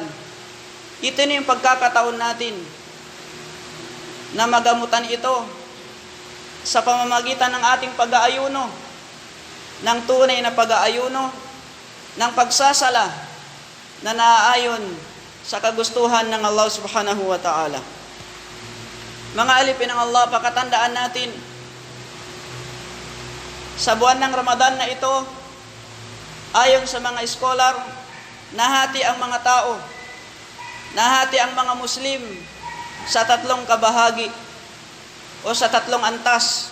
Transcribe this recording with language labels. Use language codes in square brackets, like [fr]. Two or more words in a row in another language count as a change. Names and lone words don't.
[tl] Ito na yung pagkakataon natin na magamutan ito sa pamamagitan ng ating pag-aayuno, ng tunay na pag-aayuno, ng pagsasala na naaayon sa kagustuhan ng Allah [ar] سبحانه وتعالى. [tl] Mga alipin ng Allah, pakatandaan natin sa buwan ng Ramadan na ito Ayon sa mga scholar, nahati ang mga tao, nahati ang mga Muslim sa tatlong kabahagi o sa tatlong antas.